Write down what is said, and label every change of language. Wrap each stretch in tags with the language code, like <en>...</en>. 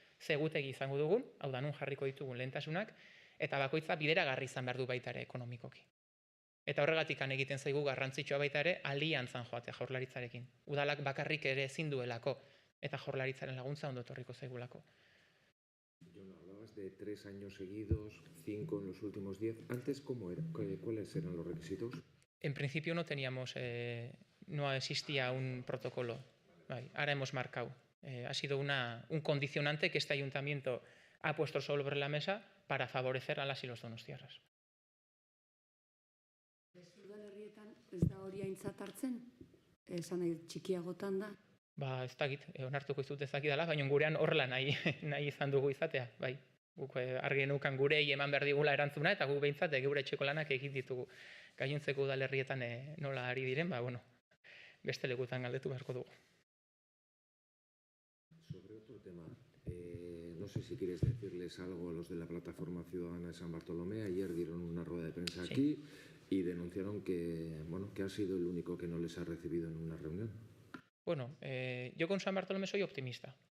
<eu>Ze egutegi izango dugun, hau da nun jarriko ditugun lehentasunak, eta bakoitza bideragarri izan behar du baita ere ekonomikoki. Eta horregatik egiten zaigu garrantzitsua baita ere aliantzan joatea Jaurlaritzarekin. Udalak bakarrik ere ezin duelako, eta Jaurlaritzaren laguntza ondo etorriko zaigulako.</eu> <es>Jon, hablabas de 3 años seguidos, 5 en los últimos 10. Antes, ¿cómo era? ¿Cuáles eran los requisitos? En principio no existía un protocolo. Ahora hemos marcado. Ha sido un condicionante que este ayuntamiento ha puesto sobre la mesa para favorecer a las y los donostiarras.</es> <eu>Udalerrietan ez da hori aintzat hartzen? Esan nahi txikiagotan da? Ez dakit, onartuko izut ez dakidala, baina gurean horrela nahi izan dugu izatea. Bai, guk argi genukan gurei eman behar digula erantzuna, eta guk behintzat geure etxeko lanak egin ditugu. Gainontzeko udalerrietan nola ari diren, beste lekutan galdetu beharko dugu.</eu> <es>Sobre otro tema, no sé si quieres decirles algo a los de la Plataforma Ciudadana de San Bartolomé. Ayer dieron una rueda de prensa aquí y denunciaron que ha sido el único que no les ha recibido en una reunión. Bueno, yo con San Bartolomé soy optimista.</es>